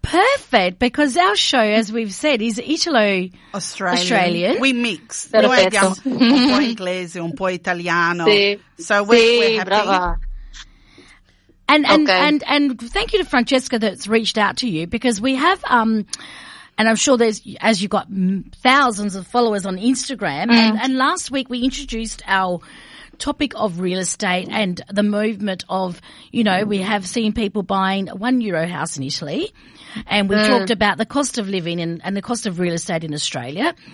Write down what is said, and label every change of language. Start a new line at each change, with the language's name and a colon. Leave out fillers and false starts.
English: Perfect, because our show, as we've said, is Italo-Australian. We mix. Perfetto.
Italian: Noi abbiamo un po' inglese, un po' italiano.
English: Sì, so we're happy. Brava. And thank you to Francesca that's reached out to you, because we have and I'm sure there's, as you've got thousands of followers on Instagram, and last week we introduced our topic of real estate and the movement of, you know, we have seen people buying a €1 house in Italy, and we talked about the cost of living and the cost of real estate in Australia.